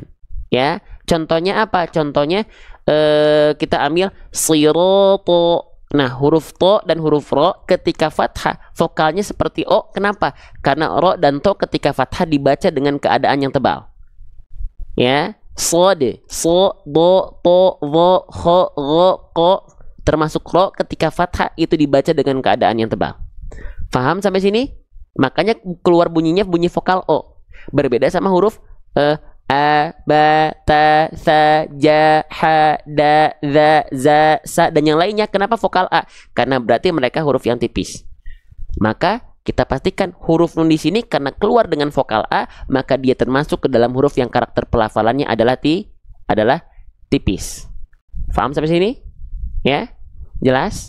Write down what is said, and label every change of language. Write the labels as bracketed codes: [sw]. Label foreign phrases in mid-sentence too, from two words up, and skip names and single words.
[id] Ya, contohnya apa? Contohnya kita ambil sirata. Nah, huruf to dan huruf ro ketika fathah vokalnya seperti O. Kenapa? Karena ro dan to ketika fathah dibaca dengan keadaan yang tebal. Ya, sod, so, do, to, vo, ho, ro, ko, termasuk ro ketika fathah itu dibaca dengan keadaan yang tebal. Paham sampai sini? Makanya keluar bunyinya bunyi vokal O. Berbeda sama huruf a, ba, ta, sa, ja, ha, da, za, za, sa, dan yang lainnya. Kenapa vokal A? Karena berarti mereka huruf yang tipis. Maka kita pastikan huruf nun di sini karena keluar dengan vokal A, maka dia termasuk ke dalam huruf yang karakter pelafalannya adalah tipis. Paham sampai sini? Ya? Jelas?